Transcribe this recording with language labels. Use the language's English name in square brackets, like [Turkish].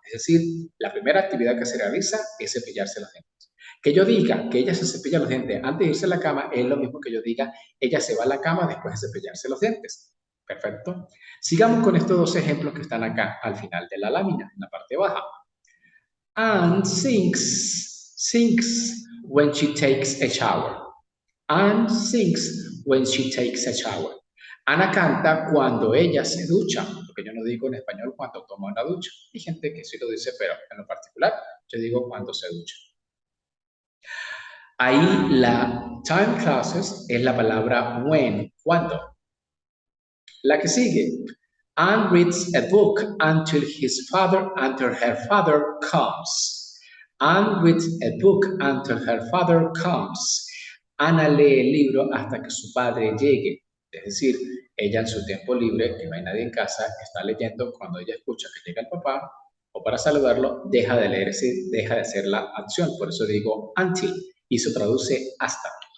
[Spanish] Es decir, la primera actividad que se realiza es cepillarse los dientes. Que yo diga que ella se cepilla los dientes antes de irse a la cama es lo mismo que yo diga ella se va a la cama después de cepillarse los dientes. Perfecto. Sigamos con estos dos ejemplos que están acá al final de la lámina, en la parte baja. [English] Anne sings when she takes a shower. Anne sings when she takes a shower. [Spanish] Ana canta cuando ella se ducha, porque yo no digo en español cuando toma una ducha. Hay gente que sí lo dice, pero en lo particular yo digo cuando se ducha. Ahí la time clauses es la palabra when, cuando. La que sigue. [English] Anne reads a book until her father comes. Anne reads a book until her father comes. [Spanish] Ana lee el libro hasta que su padre llegue. Es decir, ella en su tiempo libre, que no hay nadie en casa, está leyendo. Cuando ella escucha que llega el papá, o para saludarlo, deja de leer, deja de hacer la acción. Por eso digo until, y se traduce hasta.